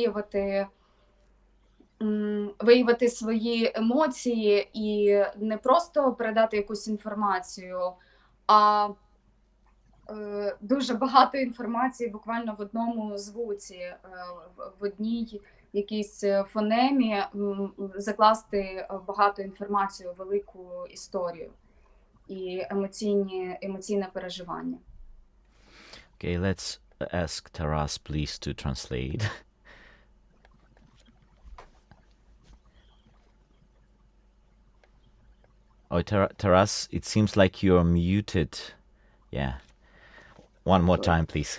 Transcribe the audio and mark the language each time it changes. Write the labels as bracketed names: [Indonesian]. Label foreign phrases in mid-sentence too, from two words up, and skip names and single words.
[Ukrainian] виявити свої емоції і не просто передати якусь інформацію, а дуже багато інформації буквально в одному звуці, в одній якійсь фонемі закласти багато інформації у велику історію і емоційне переживання. [English] Okay, let's ask Taras, please, to translate. Oh, Taras, it seems like you're muted. Yeah. One more time, please.